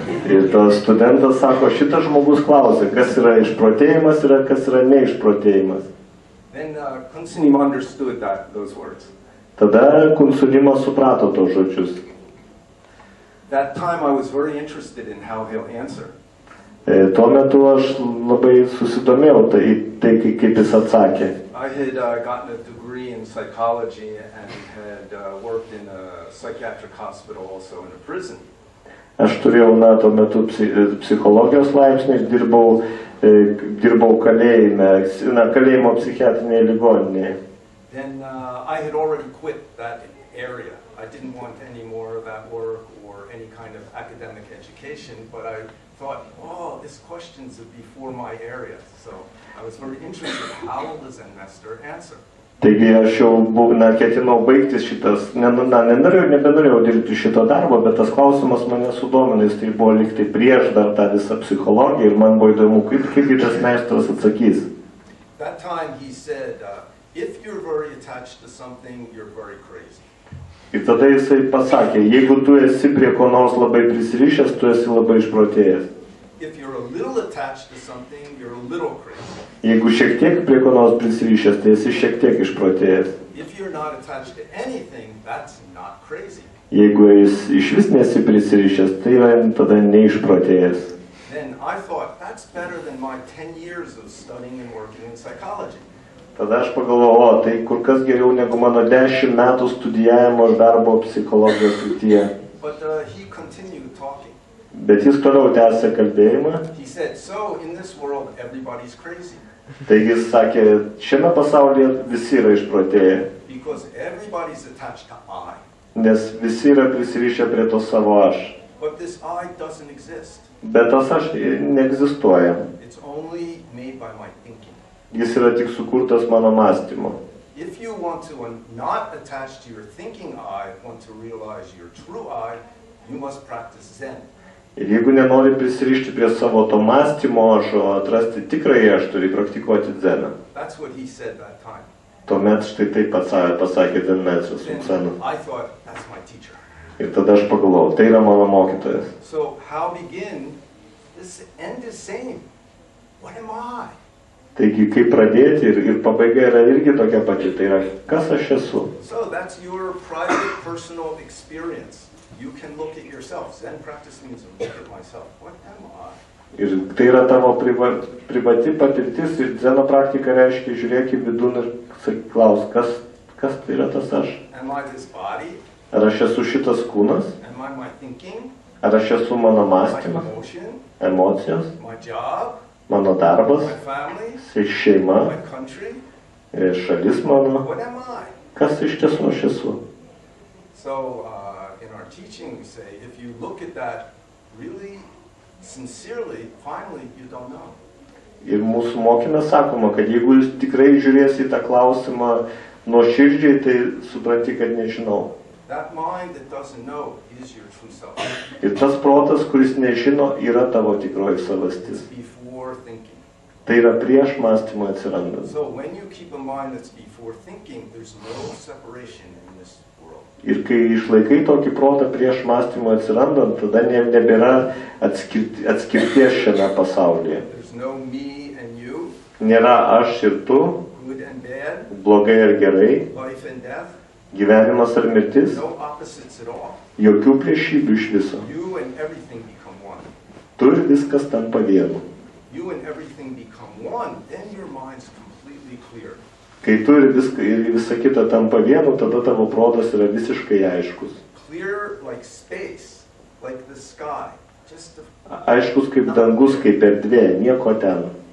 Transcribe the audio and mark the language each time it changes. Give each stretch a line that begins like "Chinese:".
Lithuanian: Ir tas studentas sako, šitas žmogus klausė, kas yra išprotėjimas ir kas yra neišprotėjimas.
English: Then Sunim understood those words.
Lithuanian: Tada Sunimas suprato tos žodžius.
English: that time I was very interested in how he'll answer.
Lithuanian: Tuo metu aš labai susidomėjau tai kaip jis atsakė.
English: I had gotten a degree in psychology and had worked in a psychiatric hospital, also in a prison.
Lithuanian: Aš turėjau tuo metu psichologijos laipsnį ir dirbau kalėjimo psichiatrinėje ligoninėje.
English: Then I had already quit that area. I didn't want any more of that work or any kind of academic education, but I thought, oh, this question's before my area. So I was very interested, how will the Zen master answer?
Lithuanian: Taigi aš jau ketinau baigti šitas, nebenorėjau dirbti šito darbo, bet tas klausimas mane sudomino, jis tai buvo lyg tai prieš dar tą visą psichologiją ir man buvo įdomu, kaip tas meistras atsakys.
English: That time he said, if you're very attached to something, you're very crazy.
Lithuanian: Ir tada jisai pasakė, jeigu tu esi prie ko nors labai prisirišęs, tu esi labai išprotėjęs.
English: If you're a little attached to something, you're a little crazy.
Lithuanian: Jeigu šiek tiek prie ko nors prisirišęs, tai esi šiek tiek išprotėjęs.
English: If you're not attached to anything, that's not crazy.
Lithuanian: Jeigu jis išvis nesi prisirišęs, tai yra tada neišprotėjęs.
English: Then I thought, that's better than my 10 years of studying and working in psychology.
Lithuanian: Tada aš pagalvojau, tai kur kas geriau negu mano 10 metų studijavimo ir darbo psichologijos srityje.
English: But he continued talking.
Lithuanian: Bet jis toliau tęsė kalbėjimą.
English: He said, so in this world everybody's crazy.
Lithuanian: Taigi jis sakė, šiame pasaulyje visi yra išprotėję.
English: Because everybody's attached to I.
Lithuanian: Nes visi yra prisirišę prie to savo aš.
English: But this I doesn't exist.
Lithuanian: Bet tas aš neegzistuoja.
English: It's only made by my thinking.
Lithuanian: Jis yra tik sukurtas mano mąstymo.
English: If you want to not attach to your thinking I, want to realize your true I, you must practice Zen.
Lithuanian: Ir jeigu nenori prisirišti prie savo to mąstymo, aš atrasti tikrąjį aš turi praktikuoti dzeną.
English: That's what he said that time.
Lithuanian: Tuomet štai taip pasakė Zen meistras Sunim.
English: I thought, that's my teacher.
Lithuanian: Ir tada aš pagalvojau, tai yra mano mokytojas.
English: So how begin? This end is same. What am I?
Lithuanian: Taigi, kaip pradėti ir pabaiga yra irgi tokia pati, tai yra, kas aš esu.
English: So that's your private, personal experience. You can look at yourself. Zen practice means look at myself. What am I?
Lithuanian: Ir tai yra tavo privati patirtis ir dzeno praktika reiškia, žiūrėk į vidun ir klaus, kas tai yra tas aš.
English: Am I this body?
Lithuanian: Ar aš esu šitas kūnas?
English: Am I my thinking?
Lithuanian: Ar aš esu mano
English: My
Lithuanian: mąstymas,
English: emotion?
Lithuanian: emocijos,
English: My job?
Lithuanian: mano darbas,
English: My family?
Lithuanian: šeima,
English: My country?
Lithuanian: šalis mano?
English: What am I?
Lithuanian: Kas iš tiesų aš esu?
English: So in our teaching we say, if you look at that really sincerely, finally you don't know.
Lithuanian: Ir mūsų mokyme sakoma, kad jeigu jūs tikrai žiūrėsi į tą klausimą nuoširdžiai, tai supranti, kad nežinau.
English: That mind that doesn't know is your true self.
Lithuanian: Ir tas protas, kuris nežino, yra tavo tikroji savastis.
English: It's before thinking.
Lithuanian: Tai yra prieš mąstymą atsirandant.
English: So when you keep a mind that's before thinking, there's no separation in this world.
Lithuanian: Ir kai išlaikai tokį protą prieš mąstymą atsirandant, tada nebėra atskirties šiame pasaulyje.
English: There's no me and you,
Lithuanian: Nėra aš ir tu,
English: good and bad,
Lithuanian: blogai ir gerai,
English: life and death,
Lithuanian: gyvenimas ar mirtis,
English: no opposites at all.
Lithuanian: jokių priešybių iš viso.
English: You and everything become one.
Lithuanian: Tu ir viskas tampa vienu.
English: You and everything become one, then your mind's completely clear.
Lithuanian: Kai tu ir visa kita tampa vienu, tada tavo protas yra visiškai aiškus.
English: Clear like space, like the sky. Just
Lithuanian: Aiškus kaip dangus, kaip erdvė, nieko ten.